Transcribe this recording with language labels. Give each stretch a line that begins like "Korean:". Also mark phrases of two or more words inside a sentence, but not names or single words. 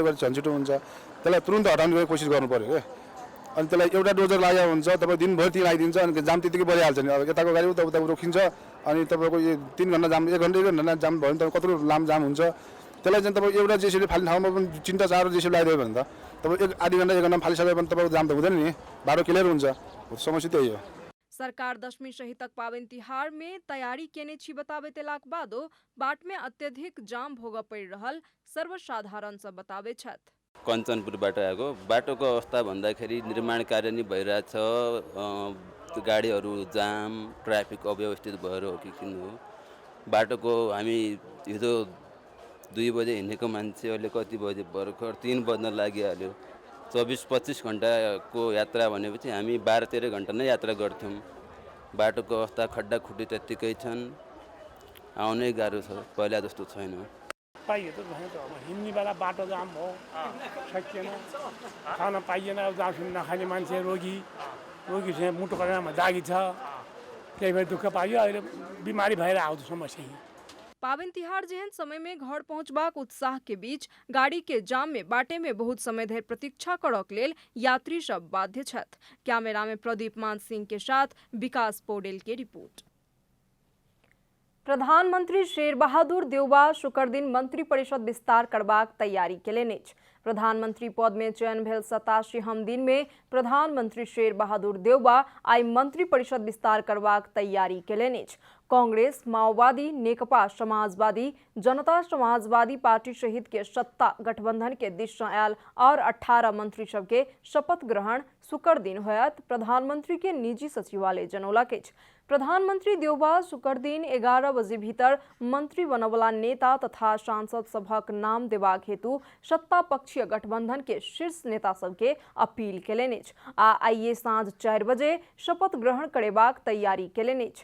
Nepali: गर्ने झन् छिटो हुन्छ त्यसलाई तुरुन्त हटाउने कोसिस गर्नु पर्यो क्या अनि त्यसलाई एउटा डोजर लागेको हुन्छ तपाईँ दिनभरि ती लगाइदिन्छ अनि जाम त्यतिकै बढिहाल्छ नि अब यताको गाडी उता रोकिन्छ अनि तपाईँको यो 3 घन्टा जाम 1 घन्टा जाम भयो भने त कत्रो लामो जाम हुन्छ त्यसलाई चाहिँ तपाईँ एउटा जेसीले फाल्ने ठाउँमा पनि 3-4 जेसी लगाइदियो भने त तपाईँ आधी घन्टा 1 घन्टा फालिसक्यो भने तपाईँको जाम त हुँदैन नि बाटो क्लियर हुन्छ समस्या त्यही हो।
Maithili: सरकार दशमी सहितक पाबनि तिहार में तैयारी केने छी बताबे तेलाक बादो बाट में अत्यधिक जाम भोग पड़ि रहल सर्वसाधारण सब बताबे छथ।
Nepali: कञ्चनपुरबाट आएको बाटोको अवस्था भन्दाखेरि निर्माण कार्य नै भइरहेछ गाडीहरू जाम ट्राफिक अव्यवस्थित भएर हो कि किन हो बाटोको हामी हिजो 2 बजे हिँडेको मान्छेहरूले कति बजे भर्खर 3 बज्न लागिहाल्यो 24-25 घन्टाको यात्रा भनेपछि हामी 12-13 घन्टा नै यात्रा गर्थ्यौँ बाटोको अवस्था खड्डा खुड्डी त्यत्तिकै छन् आउनै गाह्रो छ पहिला जस्तो छैन। पाइयो त हिँड्ने बेला बाटो जाम हो सकिएन खान पाइएन जाम नखाने मान्छे रोगी चाहिँ मुटु कडामा दागी छ त्यही भएर दुःख पाइयो अहिले बिमारी भएर आउँछ समस्या।
Maithili: पाबनि तिहार जेहन समय में घर पहुंचबाक उत्साह के बीच गाड़ी के जाम में बाटे में बहुत समय धरि प्रतीक्षा करक लेल यात्री सब बाध्य छथ। कैमरा में प्रदीप मान सिंह के साथ विकास पौडेल के रिपोर्ट। प्रधानमंत्री शेर बहादुर देउबा शुक्र दिन मंत्री परिषद विस्तार करबाक तैयारी केलनि अछि। प्रधानमंत्री पद में चयन भेल 87 दिन में प्रधानमंत्री शेर बहादुर देउबा आई मंत्री परिषद विस्तार करबाक तैयारी केलनि अछि। कांग्रेस, माओवादी, नेकपा समाजवादी, जनता समाजवादी पार्टी सहित के सत्ता गठबंधन के दिश से आयल और 18 मंत्री सब के शपथ ग्रहण शुक्र दिन होयत प्रधानमंत्री के निजी सचिवालय जनौलक अछि। प्रधानमंत्री देउबा शुक्र दिन 11 बजे भीतर मंत्री बनवला नेता तथा सांसद सभक नाम देबाक हेतु सत्ता पक्षीय गठबंधन के शीर्ष नेता सबके अपील केलनि अछि आ आइए साँझ 4 बजे शपथ ग्रहण करेबाक तैयारी केलनि अछि।